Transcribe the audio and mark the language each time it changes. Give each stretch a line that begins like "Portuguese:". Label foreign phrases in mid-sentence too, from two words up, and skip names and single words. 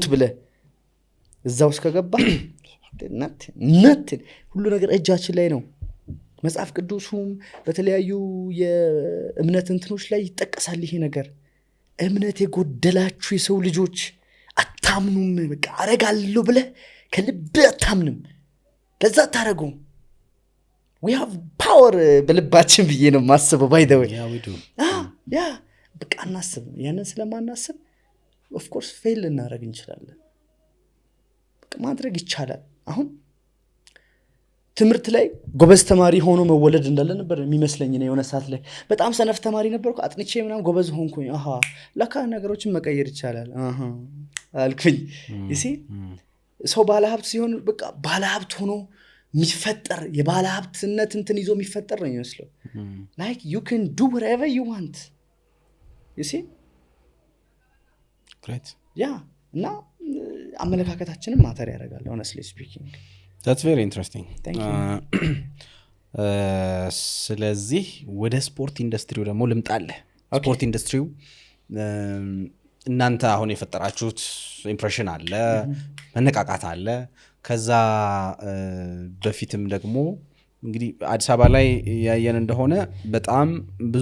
Amharic: ብለህ እዛው እስከገባህ ነት ሁሉ ነገር እጃችን ላይ ነው። መጽሐፍ ቅዱሱም በተለያዩ የእምነት እንትኖች ላይ ይጠቀሳል ይሄ ነገር። እምነት የጎደላችሁ የሰው ልጆች አታምኑም። በቃ አረጋለሁ ብለህ ከልብህ አታምንም። ለዛ አታረጉም።
English: we have power
Amharic: በልባችን ብዬ ነው ማስበው።
English: by the way
Amharic: ያ በቃ እናስብ። ያንን ስለማናስብ
English: of course
Amharic: fail ልናደርግ እንችላለን። በቃ ማድረግ ይቻላል። አሁን ትምህርት ላይ ጎበዝ ተማሪ ሆኖ መወለድ እንዳለ ነበር የሚመስለኝ ነው። የሆነ ሰዓት ላይ በጣም ሰነፍ ተማሪ ነበርኩ። አጥንቼ ምናምን ጎበዝ ሆንኩኝ። ለካ ነገሮችን መቀየር ይቻላል አልኩኝ። እሺ ሰው ባለሀብት ሲሆን በቃ ባለሀብት ሆኖ የሚፈጠር የባለሀብትነት እንትን ይዞ የሚፈጠር ነው የሚመስለው።
English: like you can do whatever you want you see great
Amharic: እና አመለካከታችንን ማተር ያደርጋል
English: honestly speaking that's very interesting Thank you.
Amharic: ስለዚህ ወደ
English: sport industry
Amharic: ደግሞ ልምጣለህ
English: sport industry
Amharic: እናንተ አሁን የፈጠራችሁት ኢምፕሬሽን አለ መነቃቃት አለ ከዛ በፊትም ደግሞ እንግዲህ አዲስ አበባ ላይ ያየን እንደሆነ በጣም ብዙ